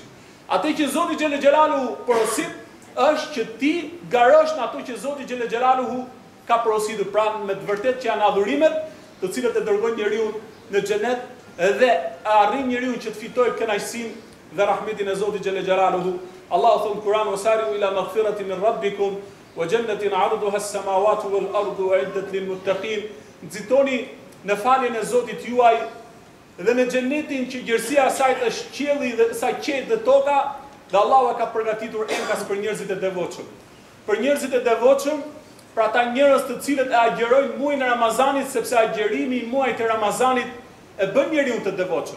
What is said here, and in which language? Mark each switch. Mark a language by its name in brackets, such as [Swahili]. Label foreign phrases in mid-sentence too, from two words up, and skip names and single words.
[Albanian] Atë që Zoti [Arabic] جلّ جلاله [Albanian] porosit është që ti garosh në ato që Zoti [Arabic] جلّ جلاله [Albanian] ka porositur, pra me të vërtetë që janë adhurimet, të cilët e dërgojnë njeriu në xhenet dhe arrin njeriu që të fitojë kënaqësinë dhe rahmetin e Zotit [Arabic] جلّ جلاله. [Albanian] Allahu thon Kur'an [Arabic] وسارعوا إلى مغفرة من ربكم وجنة عرضها السماوات والأرض أعدت للمتقين. [Albanian] Nxitoni në faljen e Zotit juaj dhe në xhenetin që gjerësia e saj është qielli dhe sa qet dhe toka, dhe Allahu ka përgatitur enkas për njerëzit e devotshëm. Për njerëzit e devotshëm, për ata njerëz të cilët e agjerojnë muajin e Ramazanit, sepse agjerimi i muajit të Ramazanit e bën njeriu të devotshëm.